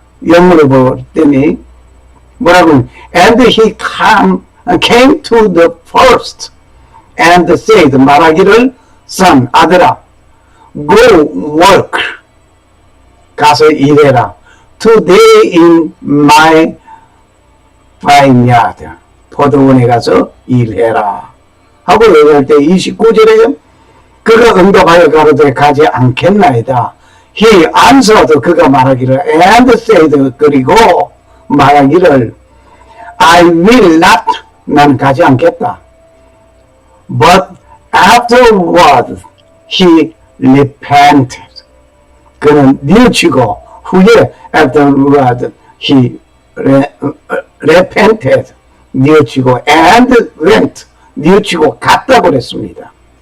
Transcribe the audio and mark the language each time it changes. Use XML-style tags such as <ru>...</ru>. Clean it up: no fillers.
<ko>영어를 볼 때니 뭐라고</ko> <en>and he came to the first and said</en> <ko>말하기를</ko> <en>son</en> <ko>아들아</ko> <en>go work</en> <ko>가서 일해라.</ko> <en>Today in my vineyard</en> <ko>포도원에 가서 일해라 하고 얘기할 때 29절에 그가 응답하여 가로되 가지 않겠나이다.</ko> <en>He answered</en> <ko>그가 말하기를</ko> <en>and said</en> <ko>그리고 말하기를</ko> <en>I will not</en> <ko>난 가지 않겠다.</ko> <en>But afterward he repented</en> <ko>그는 뉘우치고 후에</ko> <en>afterward he repented</en> <ko>뉘우치고</ko> <en>and went</en> <ko>뉘우치고 갔다고 그랬습니다.</ko>